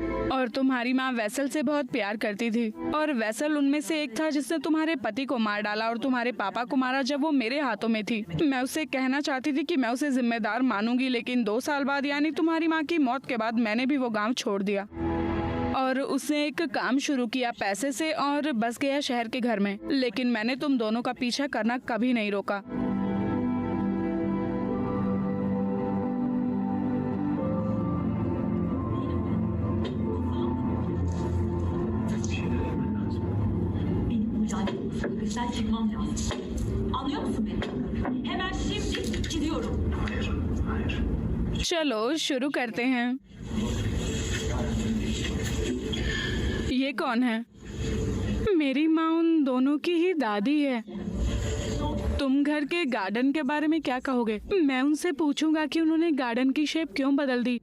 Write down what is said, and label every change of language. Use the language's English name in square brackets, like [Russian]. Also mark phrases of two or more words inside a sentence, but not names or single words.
[Hindi] और तुम्हारी माँ वैसल से बहुत प्यार करती थी और वैसल उनमें से एक था जिसने तुम्हारे पति को मार डाला और तुम्हारे पापा को मारा जब वो मेरे हाथों में थी। मैं उससे कहना चाहती थी कि मैं उसे जिम्मेदार मानूंगी, लेकिन 2 साल बाद यानी तुम्हारी माँ की मौत के बाद मैंने भी वो गाँव छोड़ दिया और उसने एक काम शुरू किया पैसे से और बस गया शहर के घर में। लेकिन मैंने तुम दोनों का पीछा करना कभी नहीं रोका। [Turkish] Sen çıkmam lazım. Anlıyor musun beni? Hemen şimdi gidiyorum. [Hindi] चलो शुरू करते हैं। ये कौन है? मेरी माँ उन दोनों की ही दादी है। तुम घर के गार्डन के बारे में क्या कहोगे? मैं उनसे पूछूंगा कि उन्होंने गार्डन की शेप क्यों बदल दी।